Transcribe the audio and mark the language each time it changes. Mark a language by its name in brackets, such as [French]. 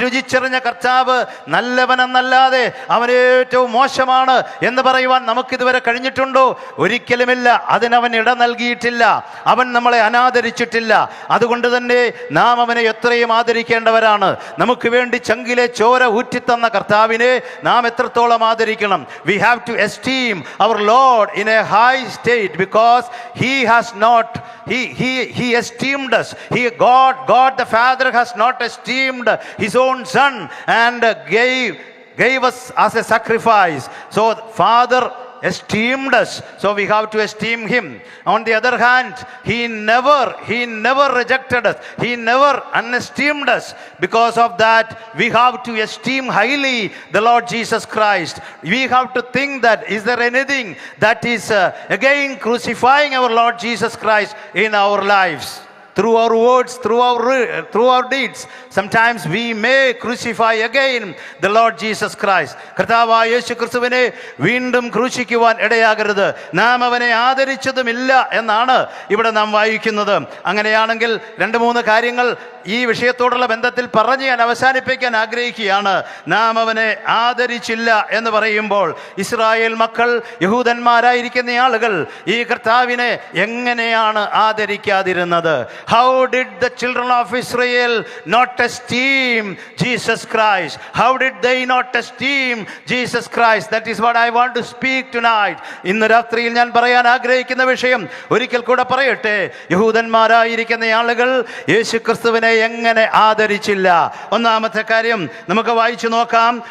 [Malayalam] രുചിച്ചറിഞ്ഞ കർത്താവ് നല്ലവനെന്നല്ലാതെ അവൻ ഏറ്റവും മോശമാണ് എന്ന് പറയുവാൻ നമുക്കിതുവരെ കഴിഞ്ഞിട്ടുണ്ടോ? ഒരിക്കലുമില്ല. അതിനവൻ ഇട നൽകിയിട്ടില്ല. അവൻ നമ്മളെ അനാദരിച്ചിട്ടില്ല. അതുകൊണ്ട് തന്നെ നാം അവനെ എത്രയും ആദരിക്കേണ്ടവരാണ്. നമുക്ക് വേണ്ടി ചങ്കിലെ ചോര ഊറ്റിത്തന്ന കർത്താവിനെ നാം എത്രത്തോളം ആദരിക്കണം. [English] We have to esteem our Lord in a high state because he has not he esteemed us. God the Father has not esteemed his own son and gave us as a sacrifice. So Father esteemed us, so we have to esteem him. On the other hand, he never rejected us. He never unesteemed us. Because of that, we have to esteem highly the Lord Jesus Christ. We have to think that is there anything that is again crucifying our Lord Jesus Christ in our lives? Through our words, through our deeds, sometimes we may crucify again the Lord Jesus Christ. [Malayalam] കർത്താവായ യേശു ക്രിസ്തുവിനെ വീണ്ടും ക്രൂശിക്കുവാൻ ഇടയാകരുത്. നാം അവനെ ആദരിച്ചതുമില്ല എന്നാണ് ഇവിടെ നാം വായിക്കുന്നത്. അങ്ങനെയാണെങ്കിൽ 2-3 കാര്യങ്ങൾ ഈ വിഷയത്തോടുള്ള ബന്ധത്തിൽ പറഞ്ഞ് ഞാൻ അവസാനിപ്പിക്കാൻ ആഗ്രഹിക്കുകയാണ്. നാം അവനെ ആദരിച്ചില്ല എന്ന് പറയുമ്പോൾ ഇസ്രായേൽ മക്കൾ, യഹൂദന്മാരായിരിക്കുന്ന ആളുകൾ ഈ കർത്താവിനെ എങ്ങനെയാണ് ആദരിക്കാതിരുന്നത്? [English] How did the children of Israel not esteem Jesus Christ? How did they not esteem Jesus Christ? That is what I want to speak tonight. [Malayalam] ഇന്ന് രാത്രിയിൽ ഞാൻ പറയാൻ ആഗ്രഹിക്കുന്ന വിഷയം ഒരിക്കൽ കൂടെ പറയട്ടെ. യഹൂദന്മാരായിരിക്കുന്ന ആളുകൾ യേശു ക്രിസ്തുവിനെ എങ്ങനെ ആദരിച്ചില്ല? ഒന്നാമത്തെ കാര്യം നമുക്ക് വായിച്ചു നോക്കാം.